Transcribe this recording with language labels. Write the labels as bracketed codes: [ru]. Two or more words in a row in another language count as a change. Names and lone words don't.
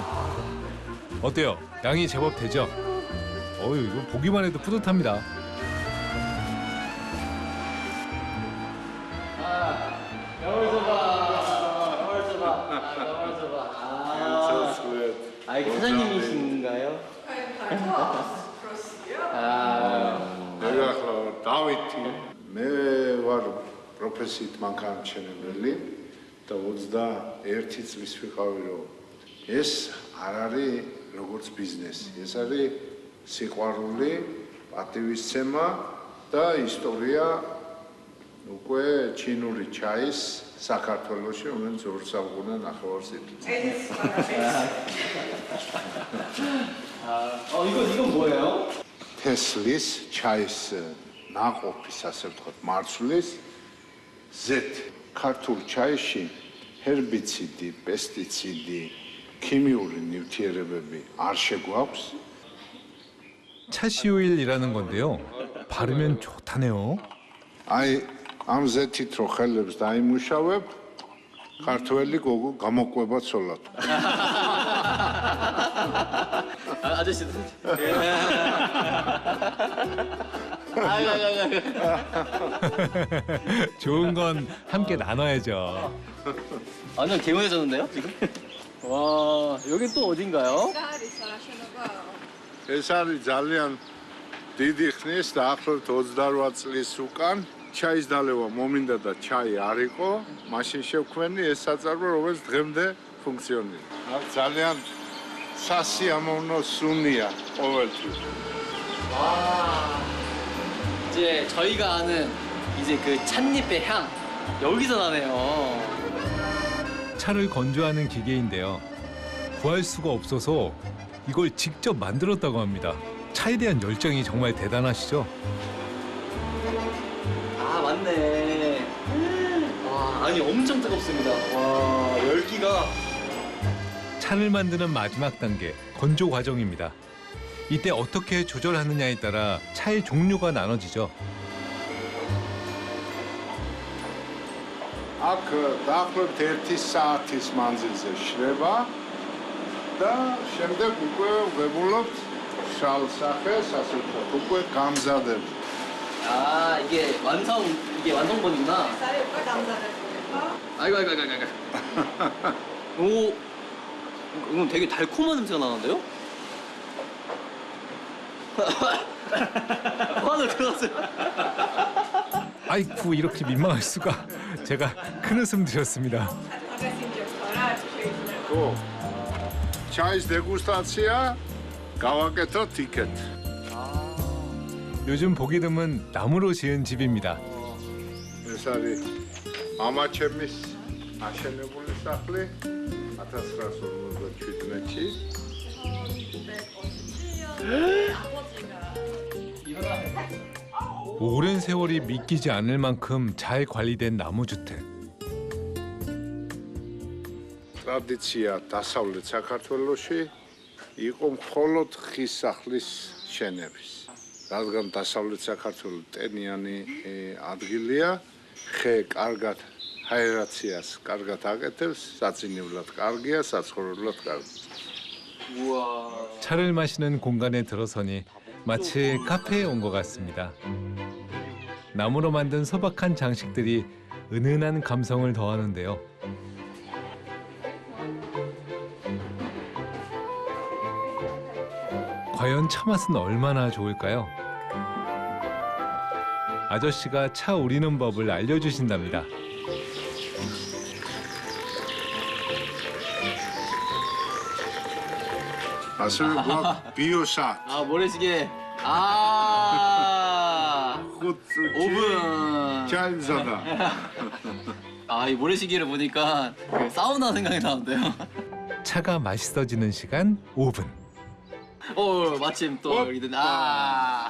[ko] 어때요? 양이 제법 되죠? 이거 보기만 해도 뿌듯합니다. 이게 사장님이신가요? [ka] დავითი მე ვარ პროფესიით მანქანათმშენებელი და 21 წლის ვიყავი რომ ეს არ არის როგორც ბიზნესი, ეს არის სიყვარული, პატივისცემა და ისტორია უკვე ჩინური ჩაის საქართველოში, რომელიც 2 საუკუნე ნახევარს იწვევს. [ko] 이건 뭐예요? [ka] თესლის ჩაის ნაყოფის, ასე ვთქვათ, მარცვლის ზეთ. ქართულ ჩაიში ჰერბიციდი, პესტიციდი, ქიმიური ნივთიერებები არ შეგვაქვს. [ko] 차시오일이라는 건데요. 바르면 좋다네요. [ka] აი ამ ზეთით რო ხელებს დაიმუშავებ, ქართველი გოგო გამოყვება ცოლად. [ko] 아저씨도. 좋은 건 함께 나눠야죠. 완전 개운해졌는데요, 지금? 와, 여긴 또 어딘가요? [ka] ეს არის ძალიან დიდი ხნის, დაახლოებით 28 წლის უკან ჩაის დალევა მომინდა და ჩაი არ იყო, მაშინ შევქმენი ეს საწარმო, რომელიც დღემდე ფუნქციონირებს. აქ ძალიან სასიამოვნო სუნია ყოველთვის. [ko] 이제 저희가 아는 이제 그 찻잎의 향 여기서 나네요. 차를 건조하는 기계인데요. 구할 수가 없어서 이걸 직접 만들었다고 합니다. 차에 대한 열정이 정말 대단하시죠? 아 맞네. 와 아니 엄청 뜨겁습니다. 와 열기가. 차를 만드는 마지막 단계, 건조 과정입니다. 이때 어떻게 조절하느냐에 따라 차의 종류가 나눠지죠. [ka] აქ დაახლოებით 1 საათის მანძილზე შრება და შემდეგ უკვე ვებულობთ შალ სახეს, ასე ვთქვათ, უკვე გამზადებ. [ko] 아 이게 완성본이구나. 아이고. 오 이건 되게 달콤한 냄새가 나는데요? 화를 들었어요. 아이쿠, 이렇게 민망할 수가. 제가 큰 웃음 드렸습니다. [ka] ო ჩაის დეგუსტაცია გავაკეთოთ იქეთ. [ko] 요즘 보기 드문 나무로 지은 집입니다. [ka] ეს არის მამა ჩემის აშენებული სახლი 1957-ში. [ko] 오랜 세월이 믿기지 않을 만큼 잘 관리된 나무주택. [ka] ტრადიცია დასავლეთ საქართველოში იყო მხოლოდ ხის სახლის შენების. რადგან დასავლეთ საქართველო ტენიანი ადგილია, ხე კარგად აერაციას კარგად აკეთებს, საწინებლად კარგია, საცხოვრებლად კარგია. [ko] 우와. 차를 마시는 공간에 들어서니 마치 카페에 온 것 같습니다. 나무로 만든 소박한 장식들이 은은한 감성을 더하는데요. 과연 차 맛은 얼마나 좋을까요? 아저씨가 차 우리는 법을 알려주신답니다. [ka] ასევე გვაქვს ბიოსა. [ko] 아 모래시계. 아. 5분. [ka] ჩაიმზადა. [ko] 아 이 모래시계를 보니까 그 사우나 생각이 나는데요. 차가 맛있어지는 시간 5분. 마침 또 여기 있는 아.